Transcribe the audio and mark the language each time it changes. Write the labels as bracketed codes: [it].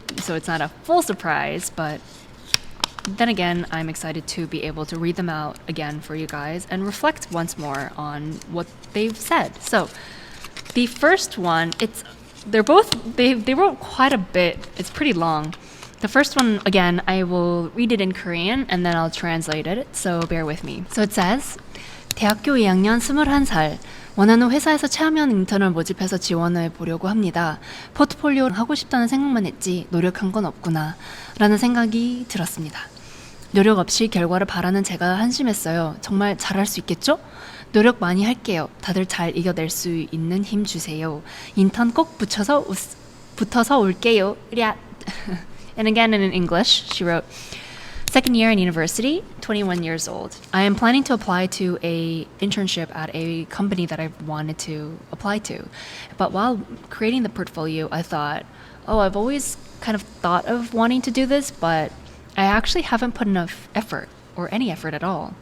[en] So it's not a full surprise, but then again, I'm excited to be able to read them out again for you guys and reflect once more on what they've said. So the first one, they wrote quite a bit. It's pretty long. The first one, again, I will read it in Korean and then I'll translate it, so bear with me. So it says, [ko] 대학교 2학년 21살, 원하는 회사에서 체험형 인턴을 모집해서 지원해 보려고 합니다. 포트폴리오 하고 싶다는 생각만 했지 노력한 건 없구나 라는 생각이 들었습니다. 노력 없이 결과를 바라는 제가 한심했어요. 정말 잘할 수 있겠죠? 노력 많이 할게요. 다들 잘 이겨낼 수 있는 힘 주세요. 인턴 꼭 붙어서 올게요. [en] And again in English, she wrote, second year in university, 21 years old. I am planning to apply to a internship at a company that I've wanted to apply to. But while creating the portfolio, I thought, I've always kind of thought of wanting to do this, but I actually haven't put enough effort or any effort at all.